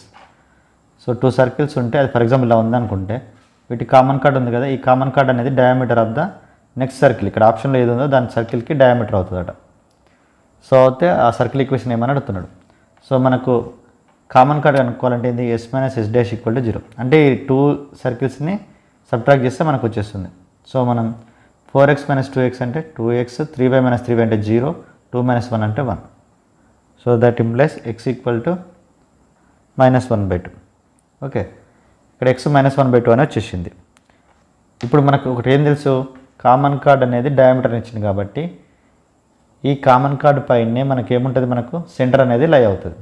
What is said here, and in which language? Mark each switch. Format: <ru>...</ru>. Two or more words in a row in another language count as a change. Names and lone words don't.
<te>సో 2 సర్కిల్స్ ఉంటే అది</te> <en>for example</en> <te>ఇలా ఉందనుకుంటే వీటి</te> <en>common chord</en> <te>ఉంది కదా, ఈ</te> <en>common chord</en> <te>అనేది</te> <en>diameter of the next circle,</en> <te>ఇక్కడ ఆప్షన్లో ఏది ఉందో దాని సర్కిల్కి డయామీటర్ అవుతుందట. సో అయితే ఆ</te> <en>circle equation</en> <te>ఏమని అడుగుతున్నాడు. సో మనకు</te> <en>common chord</en> <te>కనుక్కోవాలంటే ఏంది, s - s' = 0 అంటే ఈ 2 సర్కిల్స్ని సబ్ట్రాక్ట్ చేస్తే మనకు వచ్చేస్తుంది. సో మనం 4x - 2x అంటే 2x, 3y - 3y అంటే 0, 2 - 1 అంటే 1.</te> <en>so that implies x equal to -1/2.</en> <te>ఓకే, ఇక్కడ x -1/2 అని వచ్చేసింది. ఇప్పుడు మనకు ఒకటి ఏం తెలుసు,</te> <en>common chord</en> <te>అనేది డయామీటర్ ఇచ్చింది కాబట్టి ఈ</te> <en>common chord</en> <te>పైనే మనకి ఏముంటుంది, మనకు సెంటర్ అనేది లై అవుతుంది.</te>